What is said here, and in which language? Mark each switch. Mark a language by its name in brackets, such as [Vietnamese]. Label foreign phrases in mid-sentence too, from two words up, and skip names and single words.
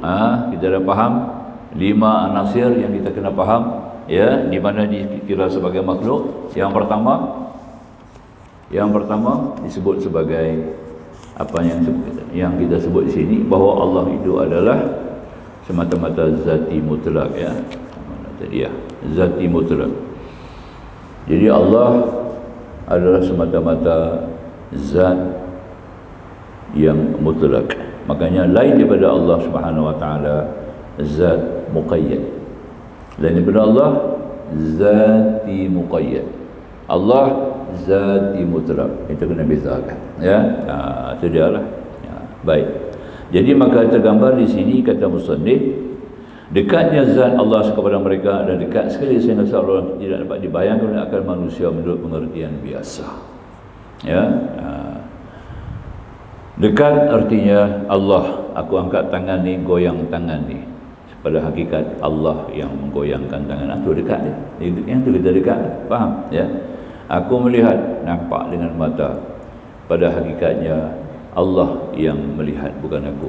[Malay] Kita dah faham 5 anasir yang kita kena faham, ya, di mana dikira sebagai makhluk. Yang pertama disebut sebagai apa yang kita sebut di sini, bahawa Allah itu adalah semata-mata zati mutlak, ya. Mana tadi, ya, zati mutlak. Jadi Allah adalah semata-mata zat yang mutlak. Makanya lain daripada Allah [Arabic] سبحانه وتعالى [Malay] zat muqayyad. Lain daripada Allah zati muqayyad. Allah zati mutlak. Itu kena bezakan, ya. Itu dia lah, ya. Baik. Jadi maka tergambar di sini kata musannif, dekatnya zat Allah kepada mereka adalah dekat sekali sehingga seolah tidak dapat dibayangkan oleh akal manusia menurut pengertian biasa, ya. Dekat artinya Allah, aku angkat tangan ni, goyang tangan ni. Pada hakikat Allah yang menggoyangkan tangan, itu dekat dia. Yang tu kita dekat, faham, ya. Aku melihat, nampak dengan mata. Pada hakikatnya Allah yang melihat, bukan aku.